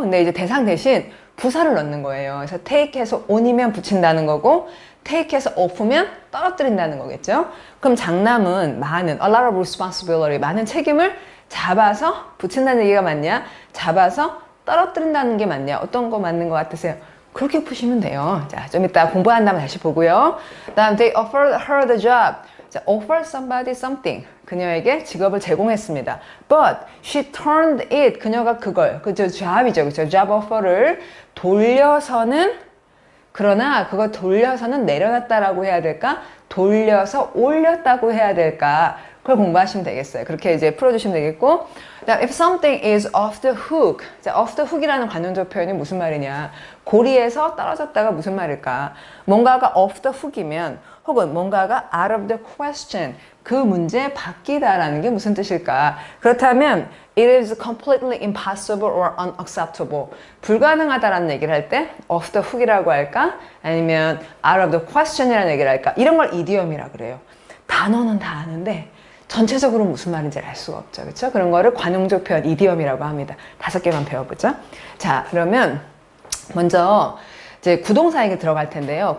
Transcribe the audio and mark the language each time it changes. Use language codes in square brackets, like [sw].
[ko] 근데 이제 대상 대신 부사를 넣는 거예요. 그래서 take해서 on이면 붙인다는 거고 take해서 off면 떨어뜨린다는 거겠죠. 그럼 장남은 많은 [en] a lot of responsibility, [ko] 많은 책임을 잡아서 붙인다는 얘기가 맞냐? 잡아서 떨어뜨린다는 게 맞냐? 어떤 거 맞는 것 같으세요? 그렇게 푸시면 돼요. 자, 좀 이따 공부한 다음에 다시 보고요. [en] 다음, they offered her the job. 자, offer somebody something. [ko] 그녀에게 직업을 제공했습니다. [en] But she turned it. [ko] 그녀가 그걸, 그저 job이죠. 그죠? job offer를 돌려서는, 그러나 그거 돌려서는 내려놨다라고 해야 될까? 돌려서 올렸다고 해야 될까? 그걸 공부하시면 되겠어요. 그렇게 이제 풀어주시면 되겠고. [en] If something is off the hook. [ko] 자, off the hook이라는 관용적 표현이 무슨 말이냐. 고리에서 떨어졌다가 무슨 말일까. 뭔가가 off the hook이면 혹은 뭔가가 out of the question. 그 문제 바뀌다라는 게 무슨 뜻일까. 그렇다면 [en] it is completely impossible or unacceptable. [ko] 불가능하다라는 얘기를 할 때 off the hook이라고 할까? 아니면 out of the question이라는 얘기를 할까? 이런 걸 이디엄이라 그래요. 단어는 다 아는데 전체적으로 무슨 말인지 알 수가 없죠. 그렇죠? 그런 거를 관용적 표현, 이디엄이라고 합니다. 5개만 배워보죠. 자, 그러면 먼저 이제 구동사에게 들어갈 텐데요.